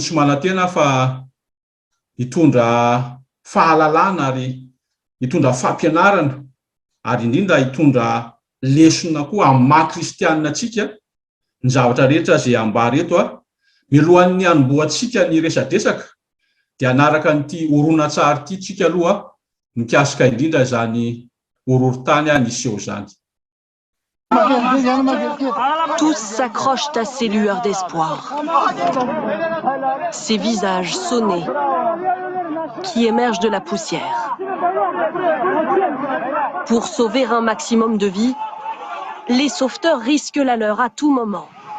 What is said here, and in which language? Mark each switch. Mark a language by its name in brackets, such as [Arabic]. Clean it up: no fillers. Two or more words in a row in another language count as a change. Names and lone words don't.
[Malagasy] sy manantena fa hitondra fahalalana ary hitondra fampianarana ary indrindra hitondra lesona koa amin'ny maha-kristianina antsika ny zavatra rehetra izay ambary eto milohan'ny hanomboantsika ny resadresaka dia anaraka n'ity horonan-tsary ity tsika aloha mikasika indrindra izany horohorontany niseho zany. [French] Tous s'accrochent à ces lueurs d'espoir, ces visages sonnés qui émergent de la poussière. Pour sauver un maximum de vies, les sauveteurs risquent la leur à tout moment.